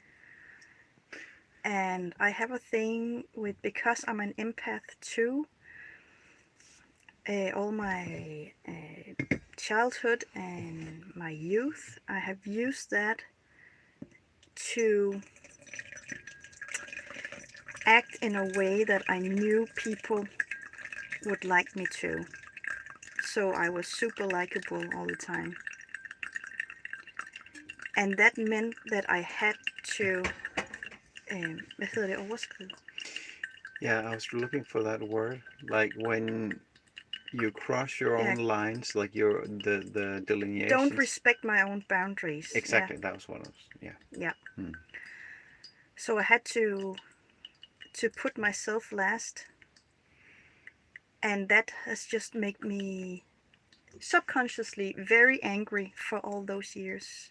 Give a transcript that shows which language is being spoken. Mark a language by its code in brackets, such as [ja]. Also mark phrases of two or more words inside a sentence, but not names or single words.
[en] And I have a thing with, because I'm an empath too, all my childhood and my youth, I have used that to act in a way that I knew people would like me to. So I was super likable all the time. And that meant that I had to, [da] hvad hedder det, overskride? [en] Yeah, I was looking for that word. Like when you cross your own lines, like the delineations. Don't respect my own boundaries. Exactly, that was what I was, Yeah. So I had to put myself last, and that has just made me subconsciously very angry for all those years.